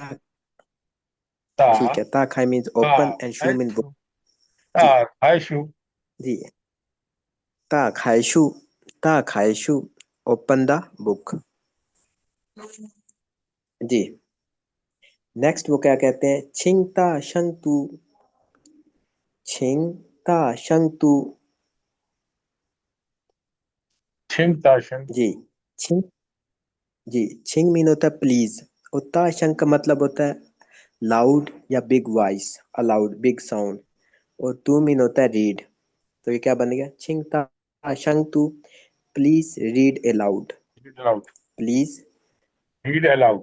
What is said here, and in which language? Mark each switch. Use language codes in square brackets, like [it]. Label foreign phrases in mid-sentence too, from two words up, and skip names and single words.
[zh] ता [hi] ठीक है, [zh] 打开 [hi] मीन्स [zh] ता [en] open and शू means book. [zh] 开书，打 [hi] जी [zh] खाइशु। जी, 打开书，打开书, [en] open the book. [hi] जी, नेक्स्ट वो क्या कहते हैं, [zh] 请大声读，请大声读. 请大声, [hi] जी, छिंग, जी छिंग मीन होता है प्लीज, और [zh] 大声 [hi] का मतलब होता है लाउड या [en] big voice, aloud big sound. [hi] और तू मीन होता है रीड। तो ये क्या बन गया, [zh] 请大声读, [en] please read aloud. read aloud, प्लीज read aloud.